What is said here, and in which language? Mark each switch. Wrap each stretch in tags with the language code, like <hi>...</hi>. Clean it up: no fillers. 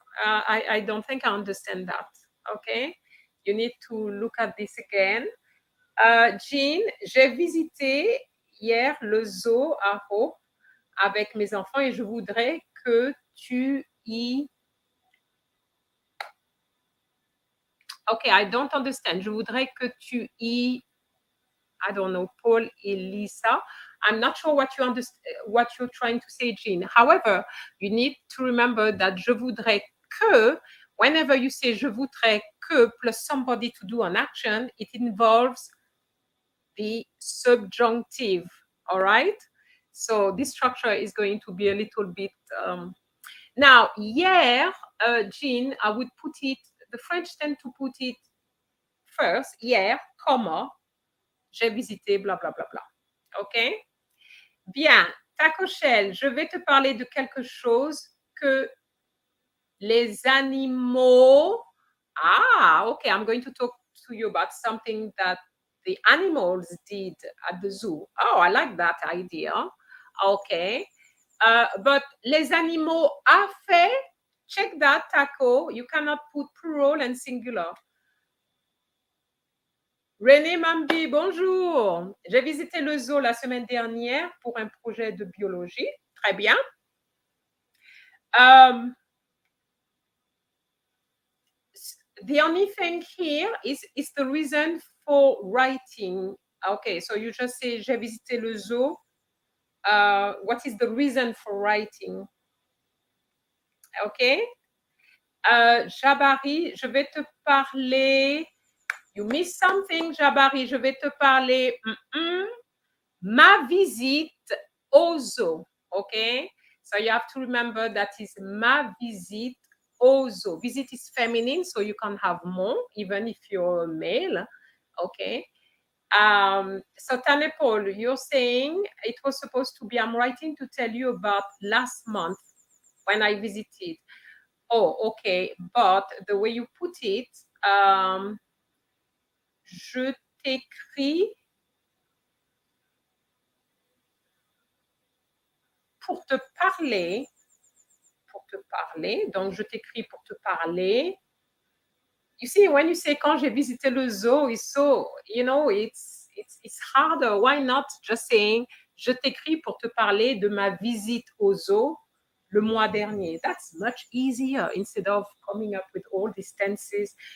<en>I don't think I understand that. Okay, you need to look at this again.</en> <fr>Jean, j'ai visité hier le zoo à Hope avec mes enfants et je voudrais que tu y...</fr> <en>Okay, I don't understand.</en> <fr>Je voudrais que tu y...</fr> <en>I don't know, Paul et Lisa. I'm not sure what you're trying to say, Jean. However, you need to remember that</en> <fr>je voudrais que,</fr> <en>whenever you say je voudrais que plus somebody to do an action, it involves the subjunctive, all right? So this structure is going to be a little bit... Now, hier, Jean, I would put it, the French tend to put it first, hier, comma,</en> <fr>j'ai visité,</fr> <en>bla, bla, bla, bla. OK? Bien.</en> <fr>Taco Shell, je vais te parler de quelque chose que les animaux...</fr> <en>Ah, OK, I'm going to talk to you about something that the animals did at the zoo. Oh, I like that idea. Okay. But</en> <fr>les animaux a fait,</fr> <en>check that, Taco. You cannot put plural and singular.</en> <fr>René Mambi, bonjour. J'ai visité le zoo la semaine dernière pour un projet de biologie. Très bien.</fr> <en>the only thing here is the reason for writing. Okay, so you just say</en> <fr>j'ai visité le zoo.</fr> <en>What is the reason for writing?</en> <fr>Okay. Jabari, je vais te parler.</fr> <en>You missed something,</en> <fr>Jabari. Je vais te parler. Ma visite au zoo. Okay.</fr> <en>So you have to remember that is</en> <fr>ma visite au zoo.</fr> <en>Visit is feminine, so you can have mon, even if you're male. Okay. So Tanepol, you're saying it was supposed to be, I'm writing to tell you about last month when I visited. Oh, okay. But the way you put it,</en> <fr>je t'écris pour te parler. Pour te parler. Donc, je t'écris pour te parler.</fr> <en>You see, when you say</en> <fr>quand j'ai visité le zoo,</fr> <en>it's so, you know, it's harder. Why not just saying</en> <fr>je t'écris pour te parler de ma visite au zoo le mois dernier?</fr> <en>That's much easier instead of coming up with all these tenses.</en>